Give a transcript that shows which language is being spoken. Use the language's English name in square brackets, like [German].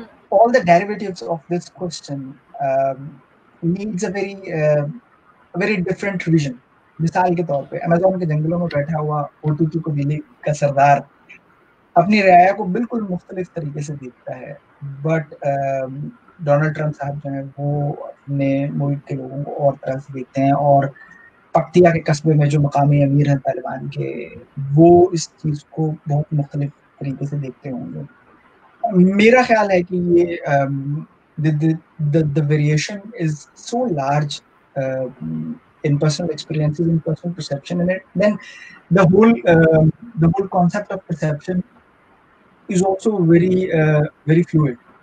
[English] All the derivatives of this question needs a very different vision. [Hindi] मिसाल के तौर पे अमेज़न के जंगलों में बैठा हुआ ओटूटू कबीले का सरदार अपनी रियाया को बिल्कुल मुख्तलिफ तरीके से देखता है, बट डोनाल्ड ट्रंप साहब जो है वो अपने मुल्क के लोगों को और तरह से देखते हैं, और पक्तिया के कस्बे में जो मकामी अमीर हैं तालिबान के, वो इस चीज को बहुत मुख्तलिफ तरीके से देखते होंगे। मेरा ख्याल है कि ये [English] the variation is so large in personal experiences, in personal perception, and then the whole concept of perception is also very fluid.